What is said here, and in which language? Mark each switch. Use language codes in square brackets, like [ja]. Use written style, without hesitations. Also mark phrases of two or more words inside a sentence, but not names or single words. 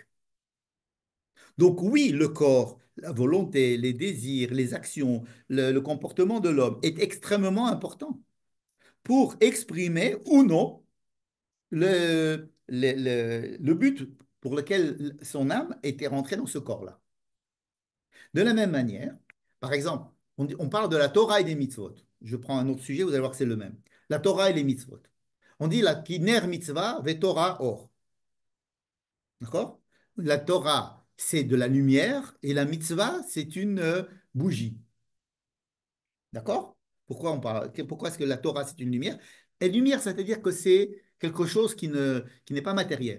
[fr] Donc oui, le corps, la volonté, les désirs, les actions, le comportement de l'homme est extrêmement important pour exprimer ou non le but pour lequel son âme était rentrée dans ce corps-là. De la même manière, par exemple, on parle de la Torah et des mitzvot. Je prends un autre sujet, vous allez voir que c'est le même. La Torah et les mitzvot. On dit la [he] כי נר מצוה ותורה אור. [fr] D'accord? La Torah, c'est de la lumière et la mitzvah, c'est une bougie. D'accord? Pourquoi est-ce que la Torah, c'est une lumière? Et lumière, c'est-à-dire que c'est quelque chose qui n'est pas matériel.